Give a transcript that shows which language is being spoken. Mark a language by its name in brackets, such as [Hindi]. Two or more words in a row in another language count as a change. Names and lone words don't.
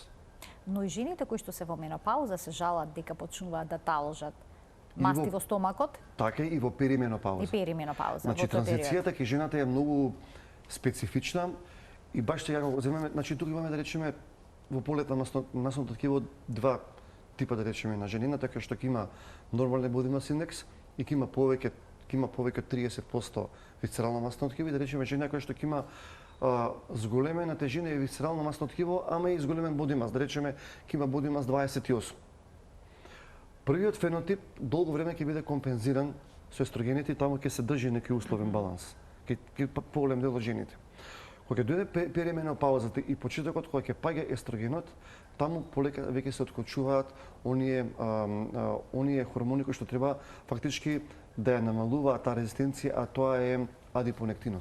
[Macedonian] Но и жените кои што се во менопауза се жалат дека почнуваат да таложат масти во стомакот. Така и во перименопауза. И перименопауза. Значи транзицијата кај жената е многу специфична и баш сега го земеме, значи тука имаме да речеме во полет на масното ткиво два типа да речеме на женината која што ќе има нормален [English] body mass index [Macedonian] и ќе има повеќе 30% висцерално масно ткиво и да речеме жена која што ќе има зголемена тежина и висцерално масно ткиво, ама и зголемен [English] body mass, [Macedonian] да речеме ќе има [English] body mass [Macedonian] 28. Првиот фенотип долго време ќе биде компензиран со естрогените и таму ќе се држи некој условен баланс. Ќе поголем дел од жените. Кога ќе дојде перименопаузата и почетокот кога ќе паѓа естрогенот, таму полека веќе се откочуваат оние хормони кои што треба фактички да ја намалуваат таа резистенција, а тоа е адипонектинот.